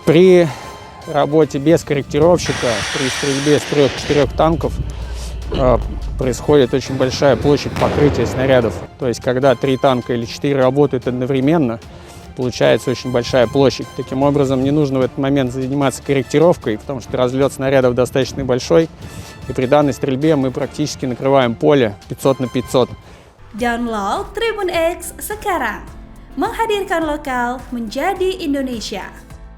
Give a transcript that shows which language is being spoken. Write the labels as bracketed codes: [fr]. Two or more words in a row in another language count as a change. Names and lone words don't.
[ru] При работе без корректировщика, при стрельбе с 3-4 танков происходит очень большая площадь покрытия снарядов. То есть, когда 3 танка или 4 работают одновременно, получается очень большая площадь. Таким образом, не нужно в этот момент заниматься корректировкой, потому что разлет снарядов достаточно большой. И при данной стрельбе мы практически накрываем поле 500 на 500. [id] Download Tribun X sekarang. Menghadirkan lokal menjadi Indonesia.